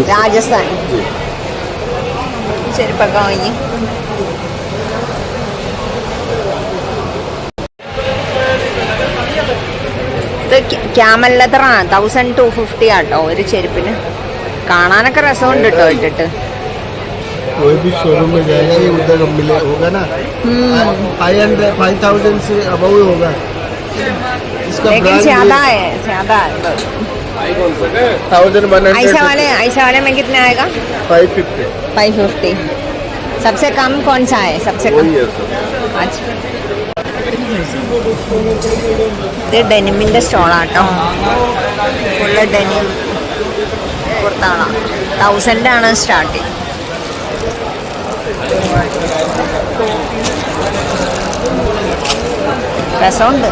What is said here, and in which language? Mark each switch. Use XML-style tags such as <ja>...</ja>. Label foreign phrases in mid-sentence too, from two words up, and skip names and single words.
<ml>രാജസ്ഥാൻ ചെരുപ്പൊക്കെ വാങ്ങി. ഇത് ക്യാമൽ ലെതറാണ്. 1250 ആട്ടോ ഒരു ചെരുപ്പിന്. കാണാനൊക്കെ രസമുണ്ട് കേട്ടോ ഇട്ടിട്ട്.</ml> <hi>कोई भी शोरूम में जाएगा ये उधर मिले होगा ना. 500 से अबव होगा इसका. लेकिन ज्यादा है 1100. ऐसा वाले में कितना आएगा? 550. 550. सबसे कम कौन सा है? सबसे कम. अच्छा,</hi> <ml>ഇത് ഡെനിമിൻ്റെ സ്റ്റോളാട്ടോ. ഫുള്ള് ഡെനിം കുർത്താളാണ്. 1000 ആണ് സ്റ്റാർട്ടിങ്. രസമുണ്ട്.</ml>